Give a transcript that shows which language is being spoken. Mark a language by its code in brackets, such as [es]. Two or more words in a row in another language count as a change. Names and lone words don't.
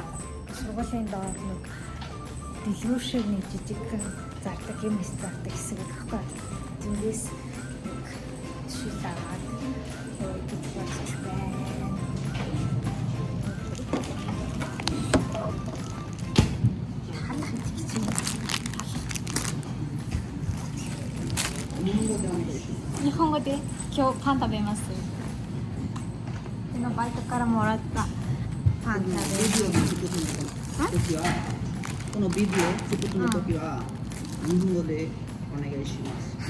[mn] Сургуулийн доор нэг дэлгүүр шиг нэг жижиг зардаг юм зардаг хэсэг өгөхгүй. Тэндээс нэг шүллээ аваад гэж бодож байна. Ханах гэж юм. [ja] 日本語で今日パン食べます。バイトからもらったパン食べる。このビデオ作る時は日本語でお願いします。